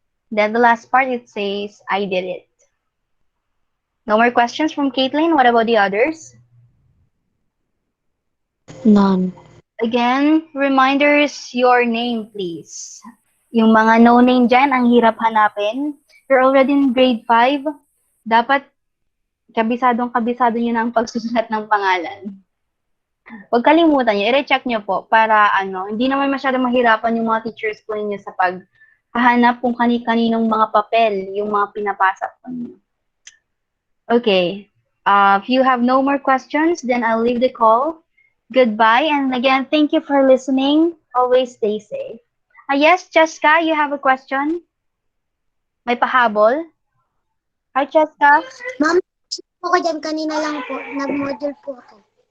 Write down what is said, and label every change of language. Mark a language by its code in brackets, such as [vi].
[en] Then, the last part, it says, I did it. No more questions from Caitlin? What about the others? None. Again, reminders, your name, please. [tl] Yung mga no-name dyan, ang hirap hanapin. [en] You're already in grade 5. [tl] Dapat kabisado nyo na ang pagsusulat ng pangalan. Huwag kalimutan nyo, i-recheck nyo po para hindi naman masyado mahirapan yung mga teachers po ninyo sa paghahanap kung kani-kaninong mga papel, yung mga pinapasa po ninyo. [en] Okay. If you have no more questions, then I'll leave the call. Goodbye. And again, thank you for listening. Always stay safe. Yes, Cheska, you have a question? [tl] May pahabol? Hi, Cheska. Ma'am, po ko dyan kanina lang po. Nag-module po ako.